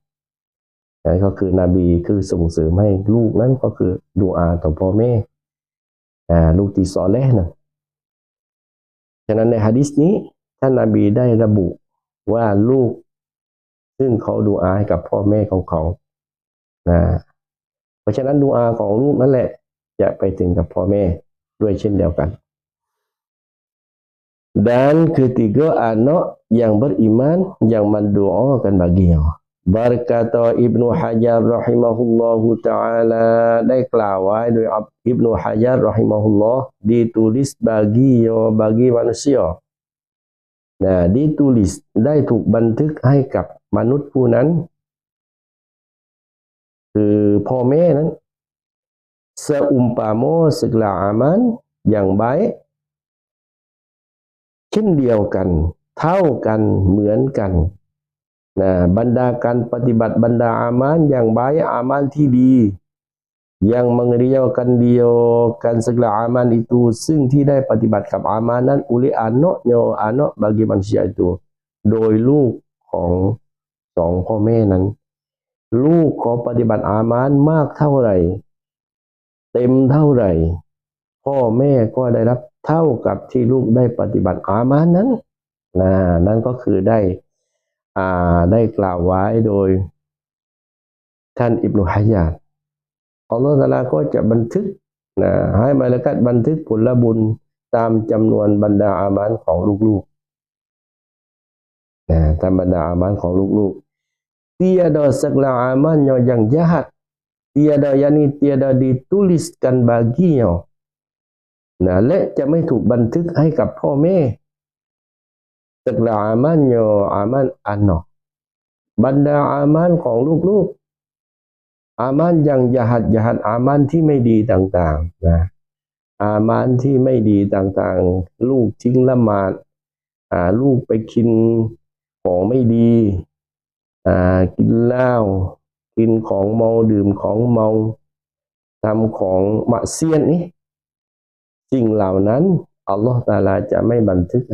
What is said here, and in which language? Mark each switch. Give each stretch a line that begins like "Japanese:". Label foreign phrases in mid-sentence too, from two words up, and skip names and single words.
Thai: นั่นก็คือนบีคือส่งเสริมให้ลูกนั้นก็คือดุอาต่อพ่อแม่ลูกที่ซอเลห์นะฉะนั้นในหะดีษนี้ท่านนบีได้ระบุว่าลูกซึ่งเขาดุอาให้กับพ่อแม่ของเขาเพราะฉะนั้นดุอาของลูกนั่นแหละจะไปถึงกับพ่อแม่ด้วยเช่นเดียวกัน
Malay: dan ketiga anak yang beriman yang mendoakan baginya. Berkata Ibnu Hajar rahimahullahu ta'ala,
Thai: ได้กล่าวไว้โดยอิบนุฮะญัรเราะฮิมะฮุลลอฮ์
Malay: ditulis bagi manusia.
Thai: Ditulis ได้ถูกบันทึกให้กับมนุษย์ผู้นั้นคือพ่อแม่นั้น
Malay: seumpama segala amal yang baik
Thai: เช่นเดียวกันเท่ากันเหมือนกันบรรดาการปฏิบัติ บรรดาอามัลอย่างบายอามัลที่ดี
Malay: yang mengerjakan segala amal itu
Thai: ซึ่งที่ได้ปฏิบัติกับอามัลนั้น
Malay: oleh anak bagi manusia itu
Thai: โดยลูกของสองพ่อแม่นั้นลูกขอปฏิบัติอามัลมากเท่าไหร่เต็มเท่าไหร่พ่อแม่ก็ได้รับเท่ากับที่ลูกได้ปฏิบัติอามัลนั้นนั่นก็คือได้กล่าวไว้โดยท่านอิบนุฮะญัรอัลลอฮฺตะอาลาก็จะบันทึกให้มาละกัดบันทึกผลบุญตามจำนวนบรรดาอามัลของลูก ๆตามบรรดาอามัลของลูกๆ
Malay: tiada segala amalnya yang jahat tiada dituliskan baginya
Thai: และจะไม่ถูกบันทึกให้กับพ่อแม่
Malay: segala amalnya amal anak
Thai: บรรดาอามัลของลูกๆอามัล
Malay: yang jahat
Thai: อา มัลที่ไม่ดีต่างๆอามัลที่ไม่ดีต่างๆลูกทิ้งละหมาดลูกไปกินของไม่ดีกินเหล้ากินของ เมาดื่มของเมาทำของมะเสียนนี่สิ่งเหล่านั้นอัลลอฮฺตะอาลาจะไม่บันทึกให้